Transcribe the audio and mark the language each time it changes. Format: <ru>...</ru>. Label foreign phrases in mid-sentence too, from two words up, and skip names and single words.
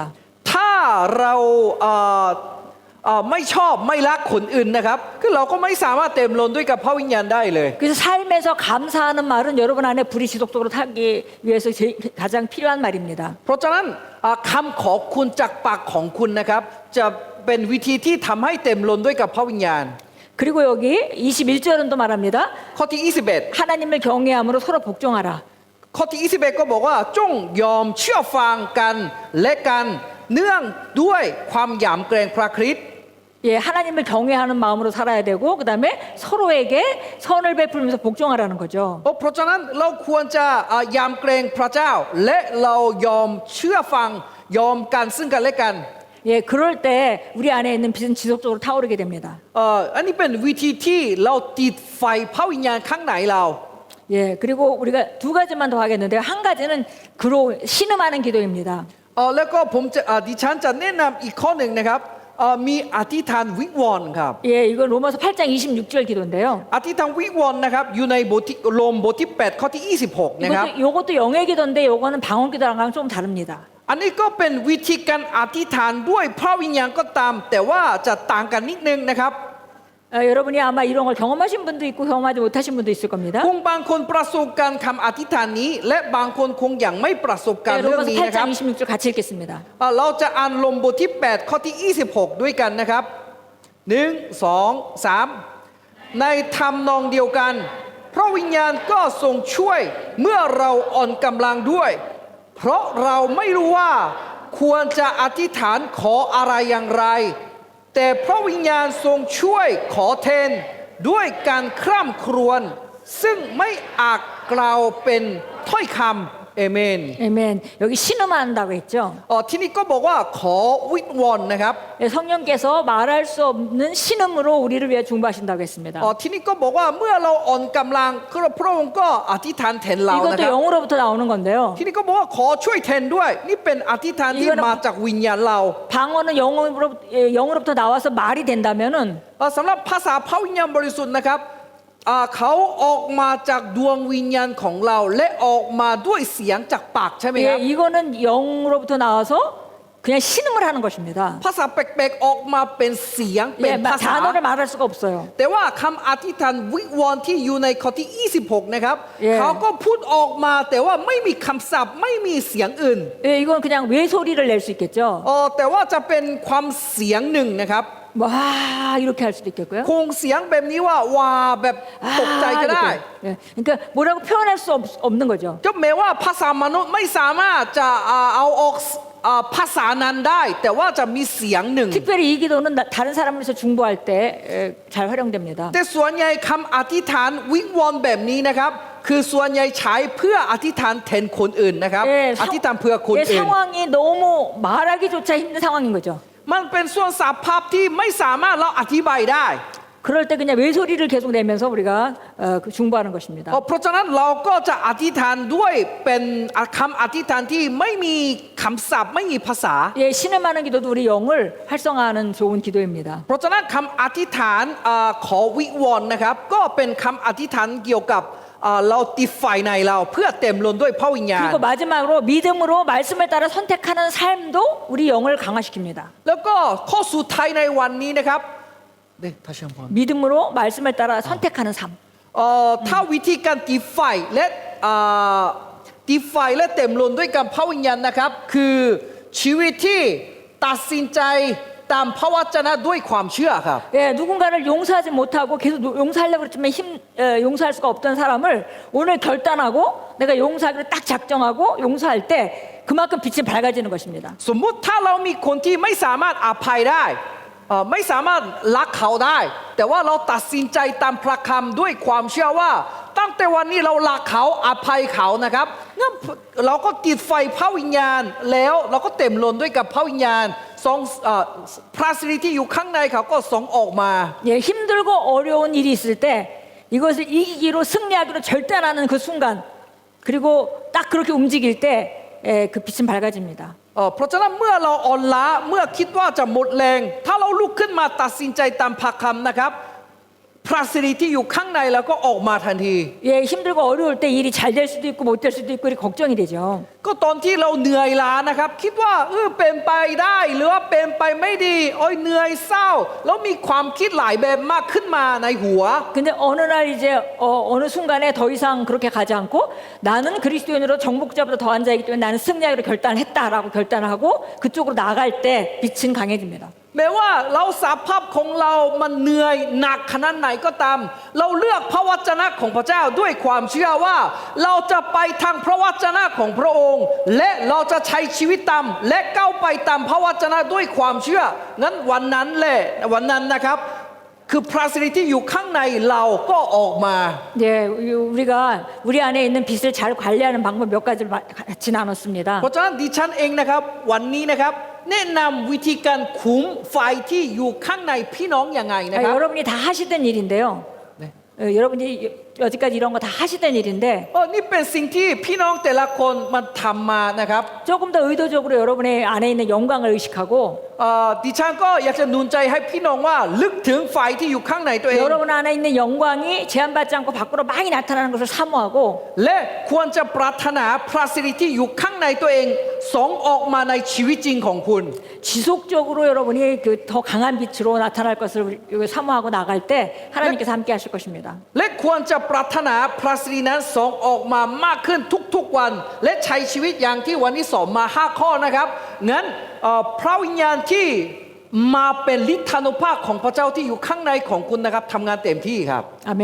<th>ถ้าเราไม่ชอบไม่รักคนอื่นนะครับคือเราก็ไม่สามารถเต็มล้นด้วยกับพระวิญญาณได้เลย</th> <ko>그래서 삶에서 감사하는 말은 여러분 안에 불이 지속적으로 타기 위해서 가장 필요한 말입니다.</ko> <th>เพราะฉะนั้นคำขอบคุณจากปากของคุณนะครับจะเป็นวิธีที่ทำให้เต็มล้นด้วยกับพระวิญญาณ</th> <ko>그리고 여기 21절은 또 말합니다.</ko> <th>ข้อที่21</th> <ko>하나님을 경외함으로 서로 복종하라.</ko> <th>ข้อที่21ก็บอกว่าจงยอมเชื่อฟังกันและกันเนื่องด้วยความหยำเกรงพระคริสต์</th> <ko>예, 하나님을 경외하는 마음으로 살아야 되고 그다음에 서로에게 선을 베풀면서 복종하라는 거죠.</ko> <th>เพราะฉะนั้นเราควรจะยำเกรงพระเจ้า และเรายอมเชื่อฟังยอมกันซึ่งกันและกัน</th> <ko>예, 그럴 때 우리 안에 있는 빛은 지속적으로 타오르게 됩니다.</ko> <th>อันนี้เป็นวิธีที่เราติดไฟพระวิญญาณข้างในเรา</th> <ko>예, 그리고 우리가 두 가지만 더 하겠는데요. 한 가지는 그로 신음하는 기도입니다.</ko> <th>แล้วก็ผมจะดิฉันจะแนะนำอีกข้อหนึ่งนะครับมีอธิษฐานวิงวอนครับ</th> <ko>예, 이건 로마서 8장 26절 기도인데요.</ko> <th>อธิษฐานวิงวอนนะครับอยู่ในโรมบทที่8ข้อที่26นะครับ</th> <ko>이것도 영의 기도인데 이거는 방언 기도랑 좀 다릅니다.</ko> <th>อันนี้ก็เป็นวิธีการอธิษฐานด้วยพระวิญญาณก็ตาม แต่ว่าจะต่างกันนิดนึงนะครับ</th> <ko>여러분이 아마 이런 걸 경험하신 분도 있고 경험하지 못하신 분도 있을 겁니다.</ko> <th>คงบางคนประสบการณ์คำอธิษฐานนี้ และบางคนคงยังไม่ประสบการณ์</th> <ko>네,</ko> <th>เรื่อง</th> <ko>로마서</ko> <th>นี้นะครับ</th> <ko>8장 26절 같이 읽겠습니다.</ko> <th>เราจะอ่านโรมบทที่8ข้อที่26ด้วยกันนะครับ1 2 3ในธรรมนองเดียวกันพระวิญญาณก็ทรงช่วยเมื่อเราอ่อนกำลังด้วย เพราะเราไม่รู้ว่าควรจะอธิษฐานขออะไรอย่างไร แต่พระวิญญาณทรงช่วยขอแทนด้วยการคร่ำครวญซึ่งไม่อาจกล่าวเป็นถ้อยคำเอเมน</th> <ko>아멘. 여기 신음한다고 했죠.</ko> <th>ที่นี่ก็บอกว่าขอวิงวอนนะครับ</th> <ko>예, 성령께서 말할 수 없는 신음으로 우리를 위해 중보하신다고 했습니다.</ko> <th>ที่นี่ก็บอกว่าเมื่อเราอ่อนกำลังพระองค์ก็อธิษฐานแทนเรานะ</th> <ko>이것도</ko> <th>ครับ</th> <ko>영으로부터 나오는 건데요.</ko> <th>ที่นี่ก็บอกว่าขอช่วยแทนด้วย นี่เป็นอธิษฐานที่มาจากวิญญาณเรา</th> <ko>방언은 영으로부터 나와서 말이 된다면은</ko> <th>สำหรับภาษาพระวิญญาณบริสุทธิ์นะครับเขาออกมาจากดวงวิญญาณของเรา และออกมาด้วยเสียงจากปากใช่ไหมครับ</th> <ko>예, 이거는 영으로부터 나와서 그냥 신음을 하는 것입니다.</ko> <th>ภาษาแปลกๆออกมาเป็นเสียงเป็น</th> <ko>예,</ko> <th>ภาษา</th> <ko>단어를 말할 수가 없어요.</ko> <th>แต่ว่าคำอธิษฐานวิงวอนที่อยู่ในข้อที่ 26 นะครับ</th> <ko>예.</ko> <th>เขาก็พูดออกมาแต่ว่าไม่มีคำศัพท์ไม่มีเสียงอื่น</th> <ko>예, 이건 그냥 외소리를 낼 수 있겠죠.</ko> <th>แต่ว่าจะเป็นความเสียงหนึ่งนะครับ</th> <ko>와 이렇게 할 수도 있겠고요.</ko> <th>คงเสียงแบบนี้ว่าว้าแบบตกใจก็ได้</th> <ko>이렇게. 예, 그러니까 뭐라고 표현할 수 없는 거죠.</ko> <th>ก็แม้ว่าภาษามนุษย์ไม่สามารถจะเอาออกภาษานั้นได้ แต่ว่าจะมีเสียงหนึ่ง</th> <ko>특별히 이 기도는 다른 사람을 위해서 중보할 때 잘 활용됩니다.</ko> <th>แต่ส่วนใหญ่คำอธิษฐานวิงวอนแบบนี้นะครับ คือส่วนใหญ่ใช้เพื่ออธิษฐานแทนคนอื่นนะครับ อธิษฐานเพื่อคน</th> <ko>예,</ko> <th>อื่น</th> <ko>상황이 너무 말하기조차 힘든 상황인 거죠.</ko> <th>มันเป็นส่วนสภาพที่ไม่สามารถเราอธิบายได้</th> <ko>그럴 때 그냥 외소리를 계속 내면서 우리가 그 중보하는 것입니다.</ko> <th>เพราะฉะนั้นเราก็จะอธิษฐานด้วยเป็นคำอธิษฐานที่ไม่มีคำศัพท์ไม่มีภาษา</th> <ko>예, 신음하는 기도도 우리 영을 활성화하는 좋은 기도입니다.</ko> <th>เพราะฉะนั้นคำอธิษฐานขอวิงวอนนะครับก็เป็นคำอธิษฐานเกี่ยวกับเราติดไฟในเราเพื่อเต็มล้นด้วยพระวิญญาณ</th> <ko>그리고 마지막으로 믿음으로 말씀을 따라 선택하는 삶도 우리 영을 강화시킵니다.</ko> <th>แล้วก็ข้อสุดท้ายในวันนี้นะครับเด็กทัชพร</th> <ko>믿음으로 말씀을 따라 선택하는 삶.</ko> <th>ถ้าวิธีการติดไฟและติดไฟและเต็มล้นด้วยกับพระวิญญาณนะครับคือชีวิตที่ตัดสินใจตามพระวจนะด้วยความเชื่อครับ</th> <ko>예, 누군가를 용서하지 못하고 계속 용서하려고 그랬지만 용서할 수가 없던 사람을 오늘 결단하고 내가 용서하기로 딱 작정하고 용서할 때 그만큼 빛이 밝아지는 것입니다.</ko> <th>สมมุติถ้าเรามีคนที่ไม่สามารถอภัยได้ไม่สามารถรักเขาได้ แต่ว่าเราตัดสินใจตามพระคำด้วยความเชื่อว่าตั้งแต่วันนี้เรารักเขาอภัยเขานะครับงั้นเราก็ติดไฟพระวิญญาณแล้วเราก็เต็มล้นด้วยกับพระวิญญาณส่งพระสิริที่อยู่ข้างในเขาก็ส่งออกมา</th> <ko>예, 힘들고 어려운 일이 있을 때 이것을 이기기로 승리하기로 결단하는 그 순간 그리고 딱 그렇게 움직일 때 그 빛은 밝아집니다.</ko> <th>เพราะฉะนั้นเมื่อเราอ่อนล้าเมื่อคิดว่าจะหมดแรง ถ้าเราลุกขึ้นมาตัดสินใจตามพระคำนะครับพระสิริที่อยู่ข้างในแล้วก็ออกมาทันที</th> <ko>예, 힘들고 어려울 때 일이 잘 될 수도 있고 못 될 수도 있고 이렇게 걱정이 되죠.</ko> <th>ก็ตอนที่เราเหนื่อยล้านะครับคิดว่าเป็นไปได้หรือว่าเป็นไปไม่ดีโอ้ยเหนื่อยเศร้าแล้วมีความคิดหลายแบบมากขึ้นมาในหัว</th> <ko>근데 어느 날 이제 어느 순간에 더 이상 그렇게 가지 않고 나는 그리스도인으로 정복자보다 더 앉아있기 때문에 나는 승리하기로 결단했다라고 결단을 하고 그쪽으로 나갈 때 빛은 강해집니다.</ko> <th>แม้ว่าเราสภาพของเรามันเหนื่อยหนักขนาดไหนก็ตามเราเลือกพระวจนะของพระเจ้าด้วยความเชื่อว่าเราจะไปทางพระวจนะของพระองค์และเราจะใช้ชีวิตตามและก้าวไปตามพระวจนะด้วยความเชื่องั้นวันนั้นแหละวันนั้นนะครับคือพระสิริที่อยู่ข้างในเราก็ออกมา</th> <ko>예, 우리가 우리 안에 있는 빛을 잘 관리하는 방법 몇 가지를 같이 나눴습니다.</ko> <th>เพราะฉะนั้นดิฉันเองนะครับวันนี้นะครับแนะนำวิธีการคุมไฟที่อยู่ข้างในพี่น้องยังไงนะครับ</th> <ko>여러분이 다 하시던 일인데요. 네. 여러분이 여지까지 이런 거 다 하시던 일인데</ko> <th>นี่เป็นสิ่งที่พี่น้องแต่ละคนมันทำมานะครับ</th> <ko>조금 더 의도적으로 여러분의 안에 있는 영광을 의식하고</ko> <th>ดิฉันก็อยากจะหนุนใจให้พี่น้องว่าลึกถึงไฟที่อยู่ข้างในตัวเอง</th> <ko>여러분 안에 있는 영광이 제한받지 않고 밖으로 많이 나타나는 것을 사모하고</ko> <th>และควรจะปรารถนาพระสิริที่อยู่ข้างในตัวเองส่งออกมาในชีวิตจริงของคุณ</th> <ko>지속적으로 여러분이 그 더 강한 빛으로 나타날 것을 사모하고 나갈 때 하나님께서 함께 하실 것입니다.</ko> <th>และควรจะปรารถนาพระสิรินั้นส่งออกมามากขึ้นทุกๆวันและใช้ชีวิตอย่างที่วันนี้สอนมา5ข้อนะครับงั้นพระวิญญาณที่มาเป็นฤทธานุภาพของพระเจ้าที่อยู่ข้างในของคุณนะครับทำงานเต็มที่ครับ</th> <ko>아멘.</ko>